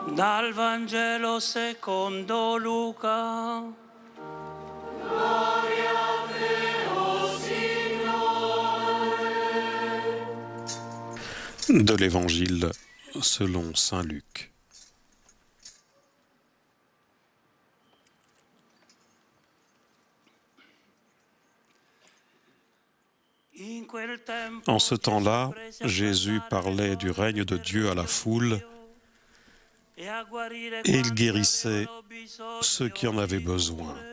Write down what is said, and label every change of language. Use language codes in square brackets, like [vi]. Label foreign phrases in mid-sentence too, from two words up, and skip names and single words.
[it] Dal Vangelo secondo Luca. Gloria a te, o Signore. [fr] De l'Évangile selon saint Luc. En ce temps-là, Jésus parlait du règne de Dieu à la foule et il guérissait ceux qui en avaient besoin.